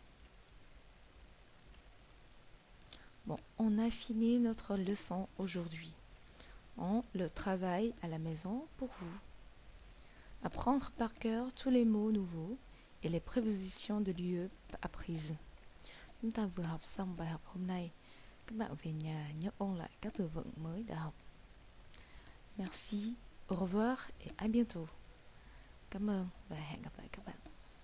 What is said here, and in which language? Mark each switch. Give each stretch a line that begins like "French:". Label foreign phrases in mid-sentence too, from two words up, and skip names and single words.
French: Bon, on a fini notre leçon aujourd'hui. On le travaille à la maison pour vous. Apprendre par cœur tous les mots nouveaux et les prépositions de lieu apprises.
Vietnamese: Chúng ta vừa học xong bài học hôm nay. Các bạn về nhà nhớ ôn lại các từ vựng mới đã học.
French: Merci, au revoir et à bientôt.
Vietnamese: Cảm ơn và hẹn gặp lại các bạn.